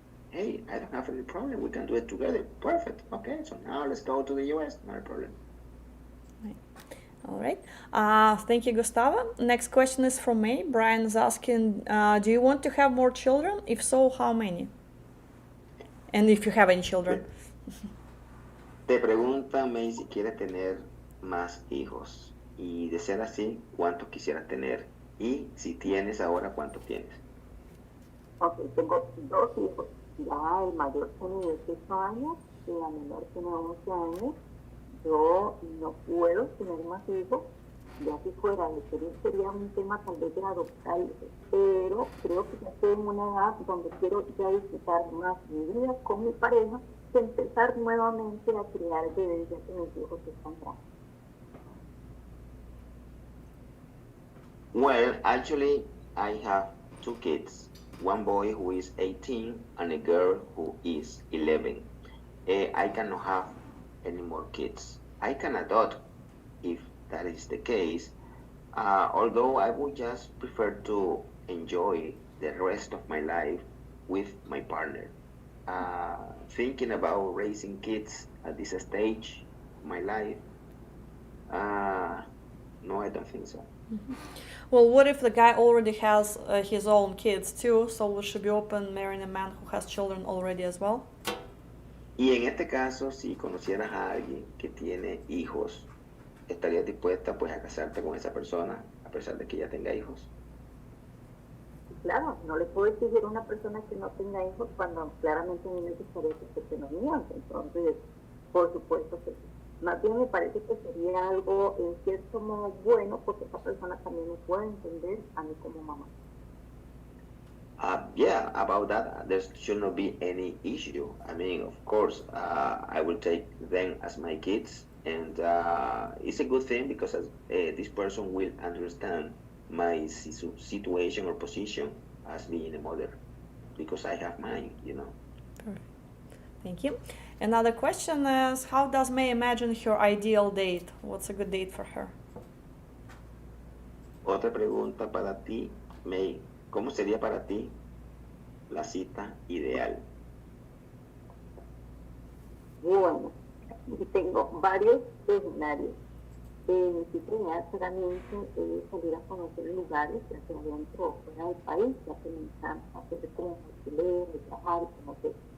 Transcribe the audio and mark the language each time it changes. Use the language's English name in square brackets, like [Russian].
[English] Hey, I don't have any problem. We can do it together. Perfect. Okay, so now let's go to the US. Not a problem. All right. Thank you, Gustavo. Next question is from May. Brian is asking, do you want to have more children? If so, how many? And if you have any children. [Spanish] Te pregunta May si quieres tener más hijos. Y de ser así, ¿cuántos quisieras tener? Y si tienes ahora, ¿cuántos tienes? Ok, tengo dos hijos. Ya el mayor tiene 18 años y la menor tiene 11 años. Yo no puedo tener más hijos, ya si fuera de querer sería un tema tal vez de adoptar, pero creo que ya estoy en una edad donde quiero ya disfrutar más mi vida con mi pareja que empezar nuevamente a criar bebés ya que mis hijos están grandes. [English] Well, actually, I have two kids. One boy who is 18 and a girl who is 11. I cannot have any more kids. I can adopt if that is the case, although I would just prefer to enjoy the rest of my life with my partner. Thinking about raising kids at this stage of my life, no, I don't think so. Mm-hmm. Well, what if the guy already has his own kids too? So we should be open marrying a man who has children already as well? [Spanish] Y en este caso, si conocieras a alguien que tiene hijos, ¿estarías dispuesta pues a casarte con esa persona a pesar de que ya tenga hijos? Claro, no le puedo exigir a una persona que no tenga hijos cuando claramente a mí me gustaría que tenga niños. Entonces, por supuesto que sí. Más bien me parece que sería algo en cierto modo bueno porque esa persona también me puede entender a mí como mamá. [English] Yeah, about that, there should not be any issue. I mean, of course, I will take them as my kids, and it's a good thing because this person will understand my situation or position as being a mother, because I have mine, Perfect. Thank you. Another question is, how does May imagine her ideal date? What's a good date for her? [Spanish] Otra pregunta para ti, May. ¿Cómo sería para ti la cita ideal? Bueno, tengo varios escenarios. Mi cita ideal claramente es salir a conocer lugares, ya sea dentro o fuera del país, ya que me encanta hacer como mochilero, viajar y conocer.